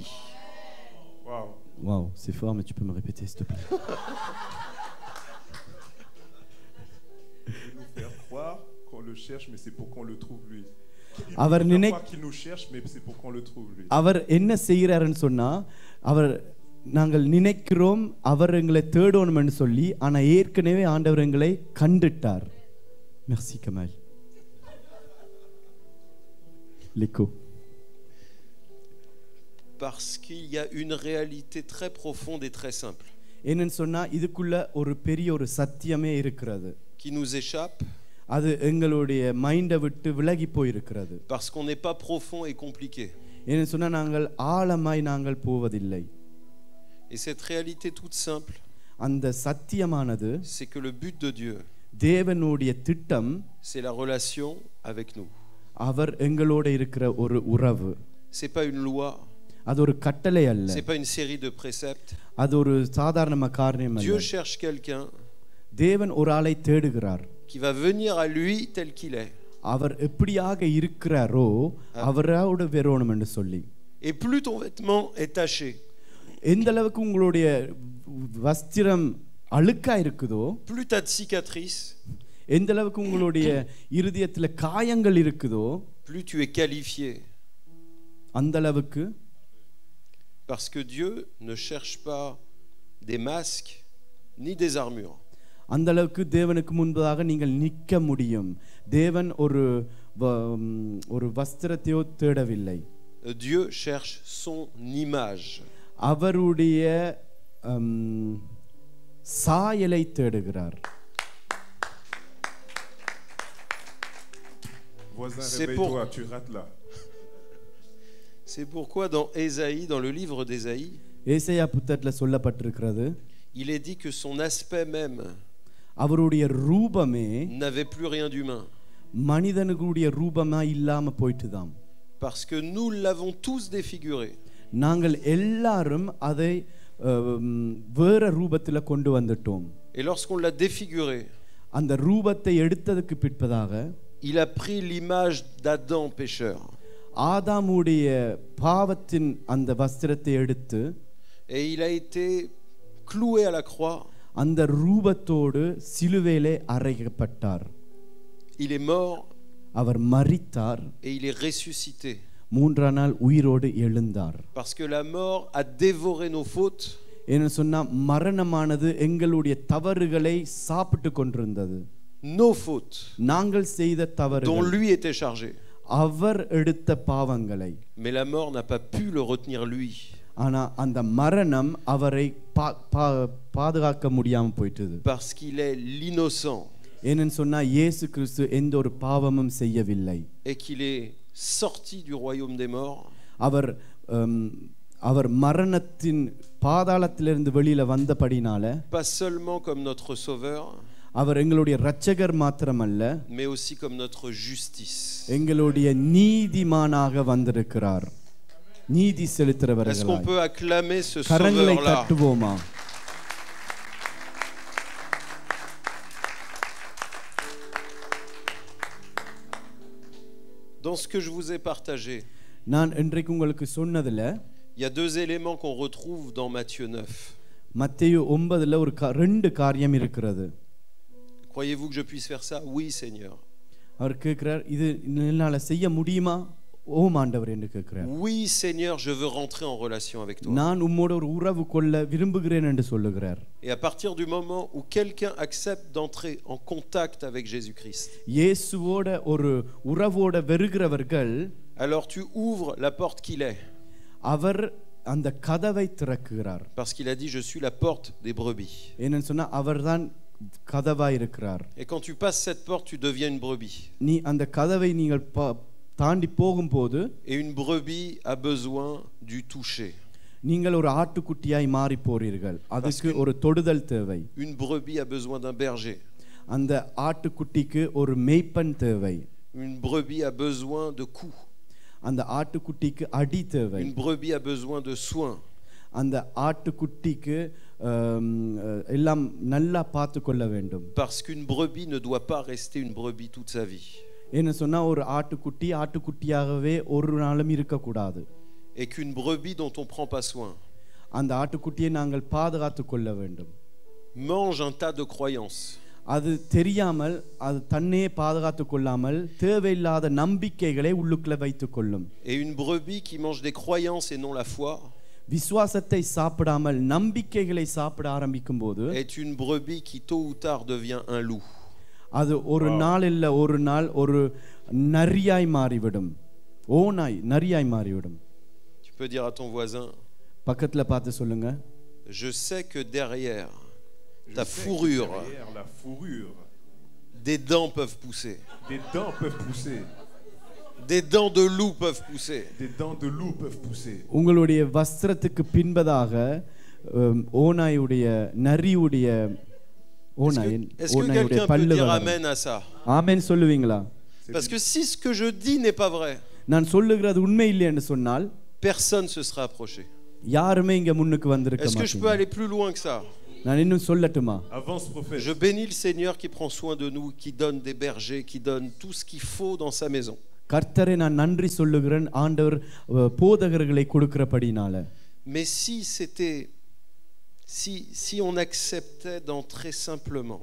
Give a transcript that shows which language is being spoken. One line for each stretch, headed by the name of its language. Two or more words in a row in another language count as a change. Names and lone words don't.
French: Waouh. Waouh, c'est fort, mais tu peux me répéter s'il te plaît. Il veut nous faire croire qu'on le cherche, mais c'est pour qu'on le trouve lui.
Tamil: அவர்
French: qu'il nous cherche, mais c'est pour qu'on le trouve lui.
Tamil: அவர் என்ன செய்கிறாருன்னு சொன்னா, அவர் நாங்கள் நினைக்கிறோம் அவர் எங்களை தேடணும்னு சொல்லி, ஆனா ஏற்கனவே ஆண்டவர் எங்களை கண்டுட்டார்.
French: Merci Kamal. L'écho. Parce qu'il y a une réalité très profonde et très simple.
Tamil: என்னன்னு சொன்னா, இதுக்குள்ள ஒரு பெரிய ஒரு சத்தியமே இருக்கிறது.
French: Qui nous échappe.
Tamil: அது எங்களுடைய மைண்டை விட்டு விலகி போயிருக்கிறது.
French: Parce qu'on n'est pas profond et compliqué.
Tamil: என்னன்னு சொன்னா, நாங்கள் ஆழமாய் நாங்கள் போவதில்லை.
French: Et cette réalité toute simple,
Tamil: அந்த சத்தியமானது,
French: c'est que le but de Dieu,
Tamil: தேவனுடைய திட்டம்,
French: c'est la relation avec nous.
Tamil: அவர் எங்களோட இருக்கிற ஒரு உறவு.
French: C'est pas une loi.
Tamil: அது ஒரு கட்டளை அல்ல.
French: C'est pas une série de préceptes.
Tamil: அது ஒரு சாதாரண காரியம் அல்ல.
French: Dieu cherche quelqu'un.
Tamil: தேவன் ஒரு ஆளை தேடுகிறார்.
French: Qui va venir à lui tel qu'il est.
Tamil: அவர் எப்படியாக இருக்கிறாரோ அவரோட வரணும் என்று சொல்லி.
French: Et plus ton vêtement est taché,
Tamil: எந்த அளவுக்கு உங்களுடைய வஸ்திரம் அழுக்கா இருக்குதோ,
French: plus tu as de cicatrices,
Tamil: எந்த அளவுக்கு உங்களுடைய இருதயத்துல காயங்கள் இருக்குதோ,
French: plus tu es qualifié.
Tamil: அந்த அளவுக்கு.
French: Parce que Dieu ne cherche pas des masques ni des armures.
Tamil: அந்த அளவுக்கு தேவனுக்கு முன்பதாக நீங்கள் நிற்க முடியும். தேவன் ஒரு வஸ்திரத்தையோ தேடவில்லை.
French: Dieu cherche son image.
Tamil: அவருடைய சாயலை தேடுகிறார்.
French: Voisin, réveille-toi, tu rates là. C'est pourquoi dans Ésaïe, dans le livre d'Ésaïe,
Tamil: ஏசாயா புத்தகத்துல சொல்லப்பட்டிருக்கிறது,
French: il est dit que son aspect même
Tamil: அவருடைய ரூபமே
French: n'avait plus rien d'humain.
Tamil: மனிதனுடைய ரூபமா இல்லாம போயிட்டுதாம்.
French: Parce que nous l'avons tous défiguré.
Tamil: நாங்கள் எல்லாரும் அதை வேற ரூபத்துல கொண்டு வந்துட்டோம்.
French: Et lorsqu'on l'a défiguré,
Tamil: அந்த ரூபத்தை எடுத்ததுக்கு பிற்பதாக
French: il a pris l'image d'Adam pécheur.
Tamil: ஆதாமுடைய பாவத்தின் அந்த வஸ்திரத்தை எடுத்து,
French: et il a été cloué à la croix.
Tamil: அந்த ரூபத்தோடு சிலுவையிலே அறையப்பட்டார்.
French: Il est mort.
Tamil: அவர் மரித்தார்.
French: Et il est ressuscité.
Tamil: மூன்றாம் நாள் உயிரோடு எழுந்தார்.
French: Parce que la mort a dévoré nos fautes.
Tamil: என்ன சொன்னா, மரணமானது எங்களுடைய தவறுகளை சாப்பிட்டு கொண்டிருந்தது.
French: Nos fautes.
Tamil: நாங்கள் செய்த தவறுகள்.
French: Dont lui était chargé.
Tamil: அவர் எடுத்த பாவங்களை.
French: Mais la mort n'a pas pu le retenir lui.
Tamil: ஆனா அந்த மரணம் அவரை பாதுகாக்க முடியாம போயிட்டது.
French: Parce qu'il est l'innocent.
Tamil: ஏன்னு சொன்னா, இயேசு கிறிஸ்து எந்த ஒரு பாவமும் செய்யவில்லை.
French: Et qu'il est sorti du royaume des morts.
Tamil: அவர் அவர் மரணத்தின் பாதாளத்திலிருந்து வெளியில வந்தபடினால
French: pas seulement comme notre sauveur,
Tamil: அவர் எங்களுடைய இரட்சகர் மாத்திரமல்ல,
French: mais aussi comme notre justice.
Tamil: எங்களுடைய நீதிமானாக வந்திருக்கிறார். நீதி
French: Est-ce qu'on
Tamil: செலுத்துறவர்களாய்.
French: peut acclamer ce
Tamil: கரங்களை
French: sauveur-là?
Tamil: தட்டுவோமா?
French: Dans ce que je vous ai partagé,
Tamil: நான் இன்றைக்கு உங்களுக்கு சொன்னதுல
French: il y a deux éléments qu'on retrouve dans Matthieu 9.
Tamil: மத்தேயு 9ல ஒரு ரெண்டு காரியம் இருக்கிறது.
French: Croyez-vous que je puisse faire ça? Oui, Seigneur.
Tamil: அவர் கேட்கிறார், இது என்னால செய்ய முடியுமா? ஓம் ஆண்டவர் என்று கேட்கிறார்.
French: Oui, Seigneur, je veux rentrer en relation avec toi.
Tamil: நான் உம்மோட ஒரு உறவு கொள்ள விரும்புகிறேன் என்று சொல்லுகிறார்.
French: Et à partir du moment où quelqu'un accepte d'entrer en contact avec Jésus-Christ,
Tamil: இயேசுவோட ஒரு உறவோட வருகிறவர்கள்,
French: alors tu ouvres la porte qu'il est.
Tamil: அவர் அந்த கதவை திறக்குகிறார்.
French: Parce qu'il a dit, je suis la porte des brebis.
Tamil: என்னன்னு சொன்னா அவர்தான் கதவாய் இருக்கிறார்.
French: Et quand tu passes cette porte, tu deviens une brebis.
Tamil: நீ அந்த கதவை நீங்கள் தாண்டி போகும்போது
French: Et une brebis a besoin du toucher.
Tamil: நீங்கள் ஒரு ஆட்டுக்குட்டியாய் மாறி போறீர்கள். அதுக்கு ஒரு தொடுதல் தேவை.
French: Une brebis a besoin d'un berger.
Tamil: அந்த ஆட்டுக்குட்டிக்கு ஒரு மேய்ப்பன் தேவை.
French: Une brebis a besoin de coups.
Tamil: அந்த ஆட்டுக்குட்டிக்கு அடி தேவை.
French: Une brebis a besoin de soins.
Tamil: அந்த ஆட்டுக்குட்டிக்கு எல்லாம் நல்லா பார்த்து கொள்ள வேண்டும்.
French: Parce qu'une brebis ne doit pas rester une brebis toute sa vie.
Tamil: என்ன சொன்னா ஒரு ஆட்டுக்குட்டி ஆட்டுக்குட்டியாகவே ஒரு நாளும் இருக்கக்கூடாது.
French: Et qu'une brebis dont on prend pas soin
Tamil: அந்த ஆட்டுக்குட்டியை நாங்கள் பாதுகாத்து கொள்ள வேண்டும்.
French: mange un tas de croyances.
Tamil: அது தெரியாமல் அது தன்னையே பாதுகாத்து கொள்ளாமல் தேவையில்லாத நம்பிக்கைகளை உள்ளுக்குள்ள வைத்துக் கொள்ளும்.
French: Et une brebis qui mange des croyances et non la foi
Tamil: விசுவாசத்தை சாப்பிடாமல் நம்பிக்கைகளை சாப்பிட ஆரம்பிக்கும் போது
French: est une brebis qui tôt ou tard devient un loup.
Tamil: அது ஒரு நாள் இல்ல ஒரு நாள் ஒரு நரியாய் மாறிவிடும். ஓநாய் நரியாய் மாறிவிடும்.
French: Tu peux dire à ton voisin,
Tamil: பக்கத்துல பார்த்து சொல்லுங்க,
French: je sais que derrière ta fourrure, derrière la fourrure, des dents peuvent pousser. des dents peuvent pousser. Des dents de loup peuvent pousser. Des dents de loup peuvent pousser.
Tamil: உங்களுடைய வஸ்திரத்துக்கு பின்பதாக ஓநாயுடைய நரியுடைய
French: Est-ce que quelqu'un peut dire amen à ça?
Tamil: ஆமென் சொல்லுவீங்களா?
French: Parce que si ce que je dis n'est pas vrai,
Tamil: நான் சொல்லுகிறது உண்மை இல்லை என்று சொன்னால்
French: personne se sera approché.
Tamil: யாருமே இங்க முன்னுக்கு வந்திருக்க
French: Est-ce que je peux
Tamil: மாட்டாங்க.
French: aller plus loin que ça?
Tamil: நான் இன்னும் சொல்லட்டுமா?
French: Avance prophète. Je bénis le Seigneur qui prend soin de nous, qui donne des bergers, qui donne tout ce qu'il faut dans sa maison.
Tamil: கர்த்தரை நான் நன்றி சொல்லுகிறேன், ஆண்டவர் போதகர்களை கொடுக்கிறபடினால.
French: Mais si on acceptait d'entrer simplement